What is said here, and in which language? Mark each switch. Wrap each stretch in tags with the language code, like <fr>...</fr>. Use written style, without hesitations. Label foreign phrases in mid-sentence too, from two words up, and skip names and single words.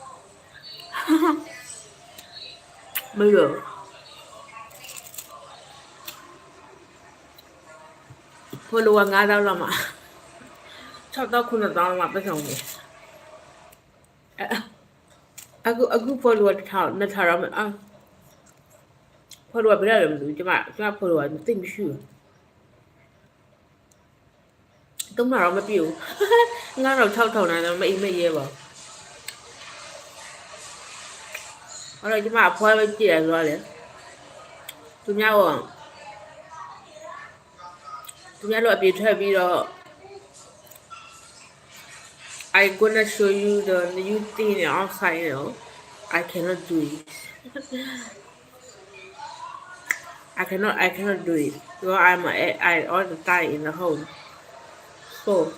<my>မလွယ်ဘူးfollower 5000လောက်မှာ6000 9000လောက်မှာပတ်စံဝင်အခု follower 1000 2000လောက်မှာfollower ဘယ်လိုလဲမသိဘူးကျမ follower သိမရှိဘူးတုံးတာတော့မပြည့်ဘူး9000 6000နဲ့တော့မအိမ်မရဲပါ ဘူးအဲ့တော့ကျမအဖွားပဲကြည့်ရဆိုတော့လေသူများတို့အပြေထွက်ပြီးတော့</my> <en>I gonna show you the new thing outside you know I cannot do it I cannot do it because I all the time in the home so</en>